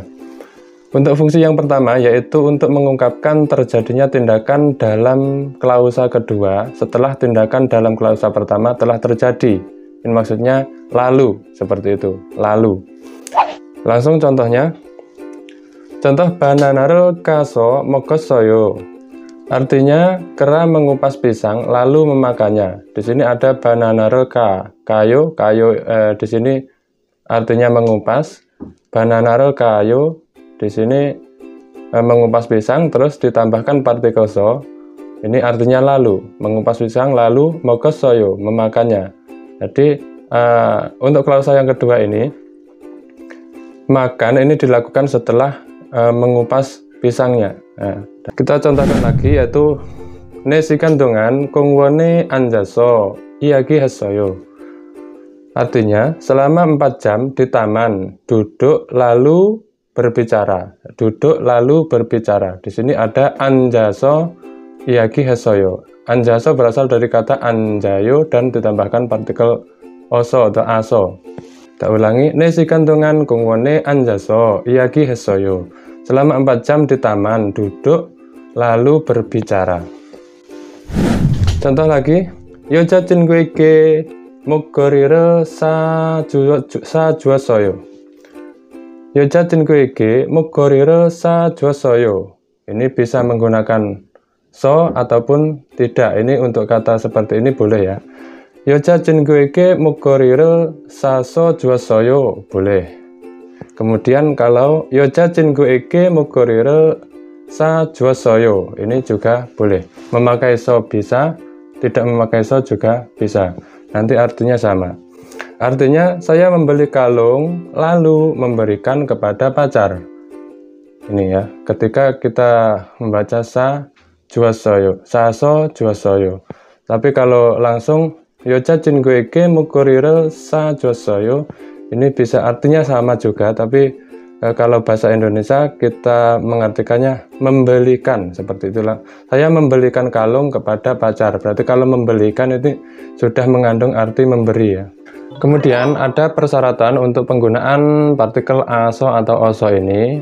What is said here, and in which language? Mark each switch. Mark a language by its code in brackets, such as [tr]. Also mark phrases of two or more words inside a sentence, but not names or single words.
[id] Untuk fungsi yang pertama yaitu untuk mengungkapkan terjadinya tindakan dalam klausa kedua setelah tindakan dalam klausa pertama telah terjadi. Ini maksudnya lalu, seperti itu, lalu. Langsung contohnya. Contoh [ko] banana를 까서 먹었어요. [id] Artinya kera mengupas pisang lalu memakannya. Di sini ada [ko] 바나나를 까요 [id] di sini artinya mengupas. [ko] 바나나를 까요 [id] di sini mengupas pisang terus ditambahkan partikel so. Ini artinya lalu, mengupas pisang lalu 먹었어요, memakannya. Jadi untuk klausa yang kedua ini makan ini dilakukan setelah mengupas pisangnya. Nah, kita contohkan lagi yaitu [ko] 네 시간 동안 공원에 앉아서 이야기했어요. [id] Artinya selama 4 jam di taman duduk lalu berbicara. Duduk lalu berbicara. Di sini ada [ko] 앉아서 이야기했어요. [id] 앉아서 berasal dari kata 앉아요 dan ditambahkan partikel oso atau aso. Kita ulangi, [ko] 네 시간 동안 공원에 앉아서 이야기했어요. [id] Selama 4 jam di taman duduk lalu berbicara. Contoh lagi, [ko] 여자친구에게 목걸이를 사주었어요. 여자친구에게 목걸이를 사주었어요. [id] Ini bisa menggunakan so ataupun tidak. Ini untuk kata seperti ini boleh ya. [ko] 여자친구에게 목걸이를 사서 주었어요. [id] boleh. Kemudian kalau [ko] 여자친구에게 목걸이를 사주었어요. [id] ini juga boleh. Memakai so bisa, tidak memakai so juga bisa. Nanti artinya sama. Artinya saya membeli kalung lalu memberikan kepada pacar. Ini ya, ketika kita membaca [ko] 사 주었어요, 사서 주었어요. [id] Tapi kalau langsung [ko] 여자친구에게 목걸이를 사줬어요. [id] ini bisa artinya sama juga, tapi kalau bahasa Indonesia kita mengartikannya membelikan, seperti itulah. Saya membelikan kalung kepada pacar. Berarti kalau membelikan itu sudah mengandung arti memberi ya. Kemudian ada persyaratan untuk penggunaan partikel aso atau oso ini.